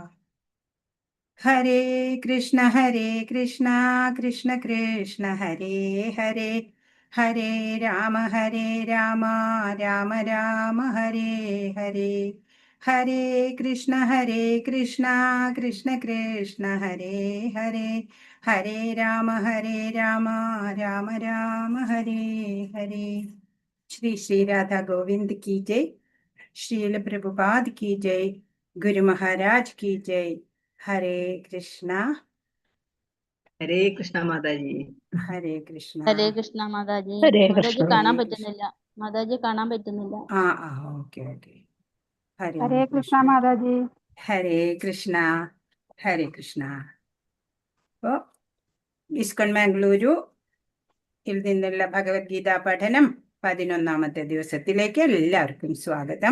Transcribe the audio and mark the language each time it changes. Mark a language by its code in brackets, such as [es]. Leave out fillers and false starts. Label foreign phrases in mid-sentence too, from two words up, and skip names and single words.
[sa] हरे कृष्ण कृष्ण कृष्ण हरे हरे हरे राम राम राम हरे हरे. हरे कृष्ण कृष्ण कृष्ण हरे हरे हरे राम राम राम हरे हरे. [hi] ശ്രീ ശ്രീ രാധാ ഗോവിന്ദ് की जय. श्रील प्रभुपाद की जय. गुरु महाराज की जय. हरे कृष्णा. [ml] ഹരേ കൃഷ്ണ മാതാജി. ഹരേ കൃഷ്ണ. ഹരേ കൃഷ്ണ മാതാജി. ഹരേ മാതാജി കൃഷ്ണ. കാണാൻ പറ്റുന്നില്ല. മാതാജി കാണാൻ പറ്റുന്നില്ല. ഓക്കെ ഓക്കെ. ഹരേ ഹരേ കൃഷ്ണ മാതാജി. ഹരേ കൃഷ്ണ. ഹരേ കൃഷ്ണ. അപ്പോൾ ഇസ്കോൺ മാംഗ്ലൂരു ിൽ നിന്നുള്ള ഭഗവത്ഗീത പഠനം 11ാമത്തെ ദിവസത്തിലേക്ക് എല്ലാവർക്കും സ്വാഗതം.